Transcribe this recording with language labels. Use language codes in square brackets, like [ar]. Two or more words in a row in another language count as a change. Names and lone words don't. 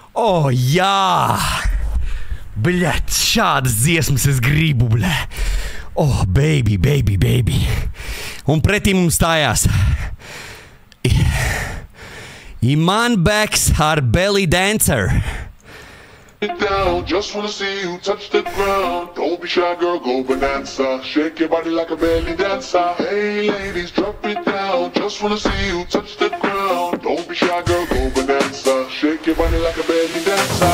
[lv] jā! Bļet, šādas dziesmas es gribu, bļē. [en] Baby, baby, baby. [lv] Un pretī mums stājās Iman Beck's ar Belly Dancer. [en] Down, just wanna see you touch the ground. Don't be shy, girl, go bonanza. Shake your body like a belly dancer. Hey, ladies, drop it down. Just wanna see you touch the ground. Don't be shy, girl, go bonanza. Shake your body like a belly dancer.